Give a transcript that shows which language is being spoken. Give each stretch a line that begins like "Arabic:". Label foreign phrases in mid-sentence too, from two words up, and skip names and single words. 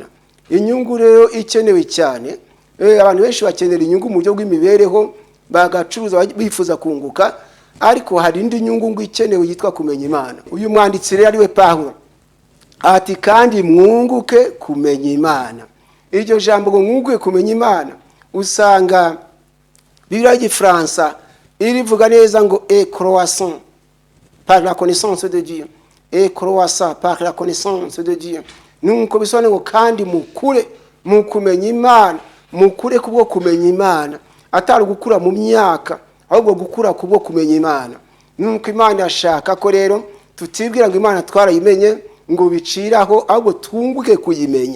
Kinyarwanda: Inyungu rero ikenewe cyane. Abantu benshi bakenera inyungu mu buryo bw'imibereho, bagacuruza bifuza kunguka, ariko hari indi nyungu ngo ikenewe yitwa kumenya Imana. Uyu mwanditsi rero ari we Pawulo ati kandi mwunguke kumenya Imana. Iryo jambo ngo mwunguke kumenya Imana usanga Bibiliya y'Igifaransa irivuga neza ngo
French: croissant par la connaissance de Dieu, croissant par la connaissance de Dieu.
Kinyarwanda: Nuko bisobanura ngo kandi mukure mu kumenya Imana, mukure kubwo kumenya Imana, atari gukura mu myaka, ahubwo gukura kubwo kumenya Imana. Nuko Imana yashaka ko rero tutibwira ngo Imana twarayimenye ngo biciraho, ahubwo twunguke kuyimenya.